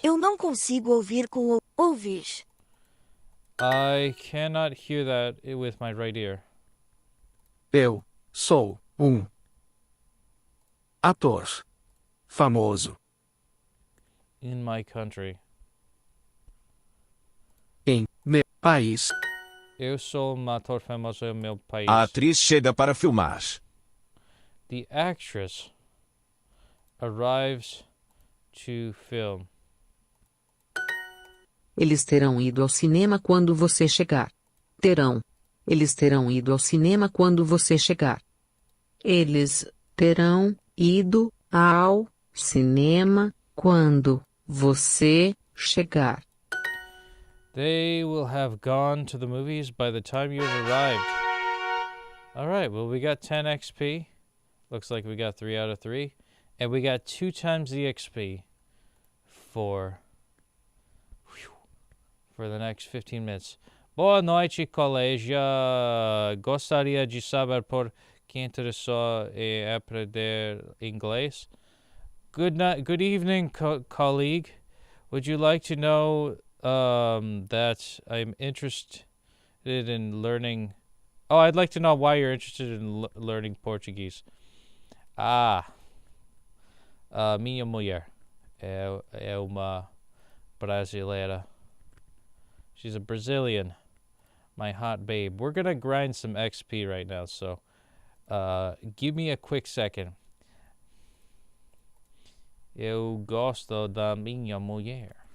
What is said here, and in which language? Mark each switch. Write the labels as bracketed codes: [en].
[pt] Eu não consigo ouvir com o ouvir. [en] I cannot hear that with my right ear. [pt] Eu sou ator famoso [en] In my country. [pt] em meu país. Eu sou um ator famoso em meu país. A atriz chega para filmar. [en] The actress arrives to film. [pt] Eles terão ido ao cinema quando você chegar. Eles terão ido ao cinema quando você chegar. Eles terão ido ao cinema quando você chegar. [en] They will have gone to the movies by the time you have arrived. All right, well, we got 10 XP. Looks like we got 3 out of 3. And we got 2 times the XP for the next 15 minutes. [pt] Boa noite, colega. Gostaria de saber por que interessou em aprender inglês? [en] Good evening, colleague. Would you like to know that I'm interested in learning... Oh, I'd like to know why you're interested in learning Portuguese. [pt] Minha mulher é uma brasileira. [en] She's a Brazilian. My hot babe. We're going to grind some XP right now, so give me a quick second. [pt] Eu gosto da minha mulher.